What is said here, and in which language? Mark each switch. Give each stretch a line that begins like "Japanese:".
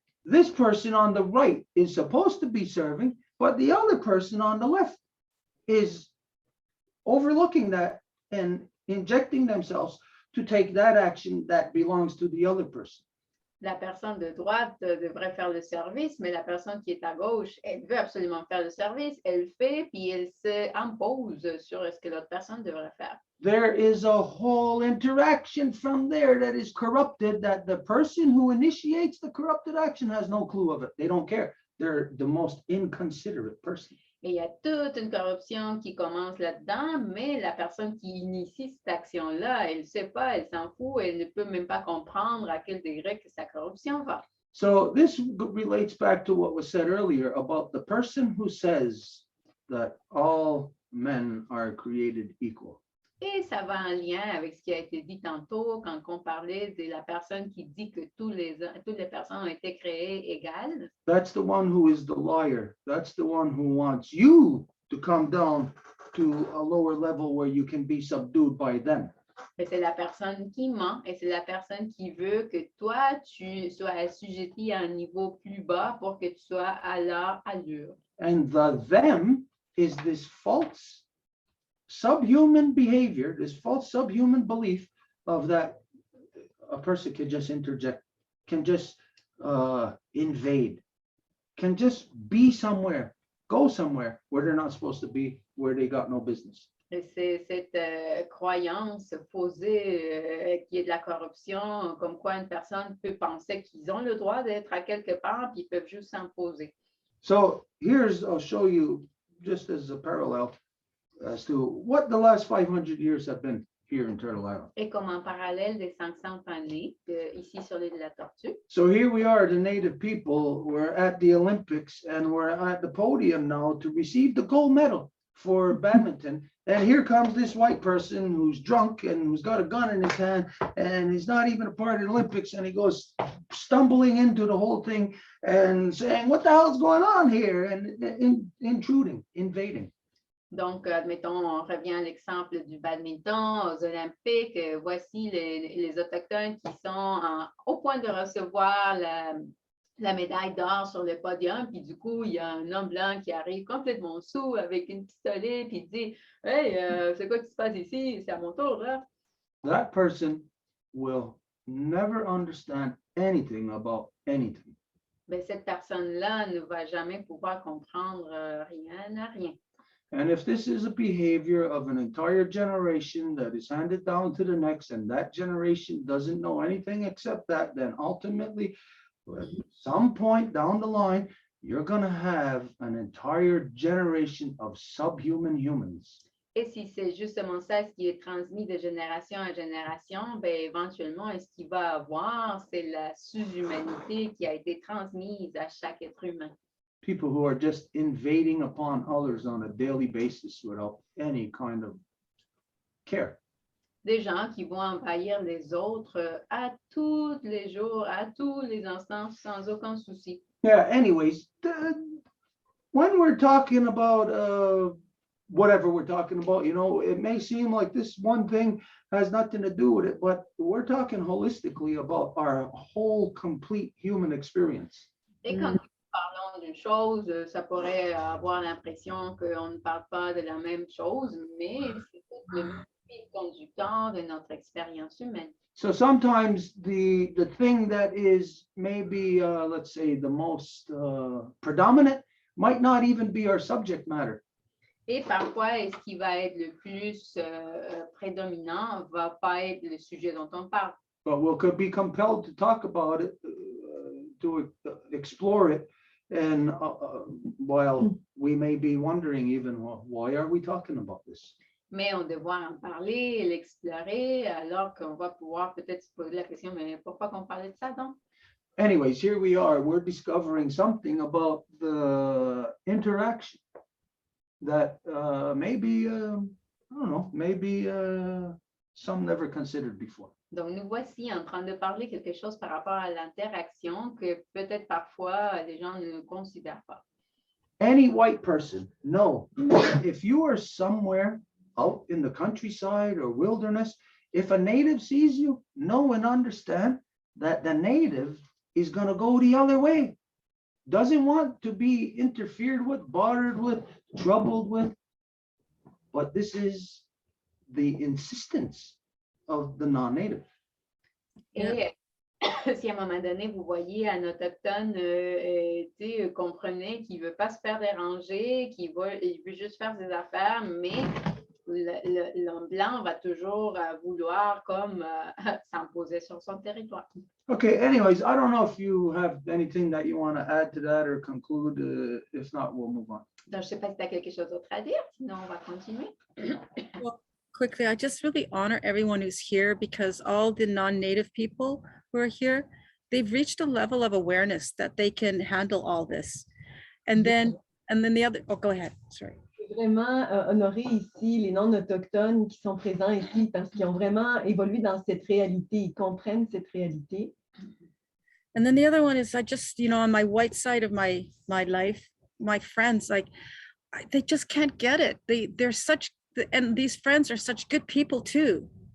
English: This person on the right is supposed to be serving, but the other person on the left is overlooking that and injecting themselves to take that action that belongs to the other person.
French: La personne de droite devrait faire le service, mais la personne qui est à gauche, elle veut absolument faire le service, elle fait, puis elle s'impose sur ce que l'autre personne devrait faire.
English: There is a whole interaction from there that is corrupted, that the person who initiates the corrupted action has no clue of it. They don't care. They're the most inconsiderate person.
French: Et il y a toute une corruption qui commence là-dedans, mais la personne qui initie cette action-là, elle ne sait pas, elle s'en fout, elle ne peut même pas comprendre à quel degré que sa corruption va.
English: So this relates back to what was said earlier about the person who says that all men are created equal.
French: Et ça va en lien avec ce qui a été dit tantôt quand on parlait de la personne qui dit que toutes les personnes ont été créées égales.
English: That's the one who is the liar. That's the one who wants you to come down to a lower level where you can be subdued by them.
French: Mais c'est la personne qui ment et c'est la personne qui veut que toi, tu sois assujetti à un niveau plus bas pour que tu sois à leur allure.
English: And the them is this false subhuman behavior, this false subhuman belief of that a person can just interject, can just invade, can just be somewhere, go somewhere where they're not supposed to be, where they got no business.
French: Et c'est cette croyance faussée qui est de la corruption, comme quoi une personne peut penser qu'ils ont le droit d'être à quelque part, puis ils peuvent juste s'imposer.
English: So I'll show you just as a parallel as to what the last 500 years have been here in Turtle Island.
French: Et comme en parallèle des 500 années, ici sur l'île de la Tortue.
English: So here we are, the native people, we're at the Olympics and we're at the podium now to receive the gold medal for badminton. And here comes this white person who's drunk and who's got a gun in his hand and he's not even a part of the Olympics, and he goes stumbling into the whole thing and saying, what the hell's going on here? And intruding, invading.
French: Donc, admettons, on revient à l'exemple du badminton aux Olympiques. Voici les Autochtones qui sont au point de recevoir la médaille d'or sur le podium. Puis du coup, il y a un homme blanc qui arrive complètement saoul avec une pistolet, puis il dit « Hey, c'est quoi qui se passe ici? C'est à mon tour, là. »
English: That person will never understand anything about anything.
French: Ben, cette personne-là ne va jamais pouvoir comprendre rien.
English: And if this is a behavior of an entire generation that is handed down to the next, and that generation doesn't know anything except that, then ultimately, at some point down the line, you're going to have an entire generation of subhuman humans.
French: Et si c'est justement ça ce qui est transmis de génération en génération, ben, éventuellement, ce qu'il va avoir, c'est la sous-humanité qui a été transmise à chaque être humain.
English: People who are just invading upon others on a daily basis without any kind of care.
French: Des gens qui vont envahir les autres à tous les jours, à tous les instants, sans aucun souci.
English: Yeah, anyways, when we're talking about whatever we're talking about, you know, it may seem like this one thing has nothing to do with it, but we're talking holistically about our whole complete human experience.
French: Et quand nous parlons d'une chose, ça pourrait avoir l'impression qu'on ne parle pas de la même chose, mais c'est le fil conducteur de notre expérience humaine.
English: So sometimes the thing that is maybe, let's say, the most predominant might not even be our subject matter.
French: Et parfois, ce qui va être le plus prédominant va pas être le sujet dont on parle.
English: but we'll could be compelled to talk about it, to explore it. And while we may be wondering even, well, why are we talking about this?
French: Mais on devra en parler, l'explorer, alors qu'on va pouvoir peut-être se poser la question, mais pourquoi qu'on parlait de ça donc?
English: Anyways, here we are, we're discovering something about the interaction that maybe, I don't know, maybe some never considered before.
French: Donc, nous voici en train de parler quelque chose par rapport à l'interaction que peut-être parfois les gens ne considèrent pas.
English: Any white person, no, if you are somewhere out in the countryside or wilderness, if a native sees you, know and understand that the native is going to go the other way. Doesn't want to be interfered with, bothered with, troubled with. But this is the insistence of the non-native.
French: Et si à un moment donné, vous voyez un autochtone, comprenez qu'il ne veut pas se faire déranger, il veut juste faire ses affaires, mais l'homme blanc va toujours vouloir comme s'imposer sur son territoire.
English: Okay, anyways, I don't know if you have anything that you want to add to that or conclude. If not, we'll move on.
French: Donc, je ne sais pas si tu as quelque chose d'autre à dire, sinon on va continuer.
English: Well, quickly, I just really honor everyone who's here because all the non-native people who are here, they've reached a level of awareness that they can handle all this. And then the other, oh, go ahead, sorry.
French: Vraiment honorer ici les non-autochtones qui sont présents ici parce qu'ils ont vraiment évolué dans cette réalité, ils comprennent cette réalité.
English: And then the other one is I just, on my white side of my life, my friends, like they just can't get it. They're such, and these friends are such good people too.